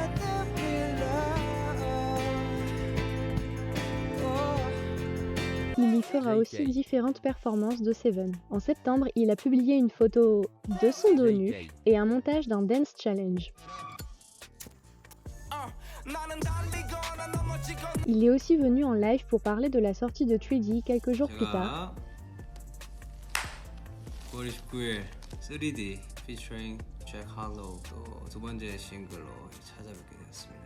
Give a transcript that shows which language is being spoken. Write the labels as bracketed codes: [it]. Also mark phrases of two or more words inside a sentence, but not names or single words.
[fr] Il y fera aussi différentes performances de Seven. En septembre, il a publié une photo de son dos nu et un montage d'un dance challenge. Il est aussi venu en live pour parler de la sortie de 3D quelques jours plus tard. [ko] 9월 19일 3D featuring Jack Harlow 또 두 번째 싱글로 찾아뵙게 되었습니다.